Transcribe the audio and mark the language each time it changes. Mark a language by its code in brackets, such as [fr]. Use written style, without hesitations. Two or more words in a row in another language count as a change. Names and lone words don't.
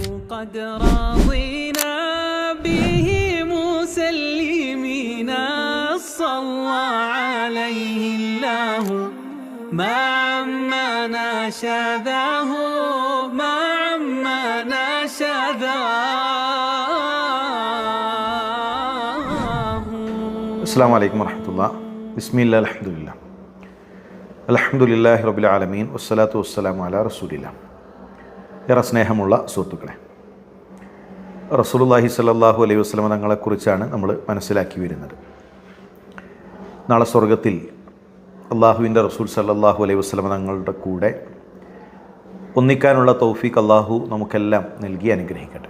[ar] قد رضينا به مسلمين صلى عليه الله ما عمنا شذاه ما عمنا شذاه. السلام عليكم ورحمة الله. بسم الله الحمد لله الحمد لله رب العالمين والصلاة والسلام على رسول الله. [ml] ഏറെ സ്നേഹമുള്ള സുഹൃത്തുക്കളെ, റസൂലുള്ളാഹി [ar] صلى الله عليه وسلم [ml] തങ്ങളെക്കുറിച്ചാണ് നമ്മൾ മനസ്സിലാക്കി വരുന്നത്. നാളെ സ്വർഗത്തിൽ അള്ളാഹുവിൻ്റെ റസൂൽ [ar] صلى الله عليه وسلم [ml] തങ്ങളുടെ കൂടെ ഒന്നിക്കാനുള്ള തൗഫീഖ് അള്ളാഹു നമുക്കെല്ലാം നൽകി അനുഗ്രഹിക്കട്ടെ.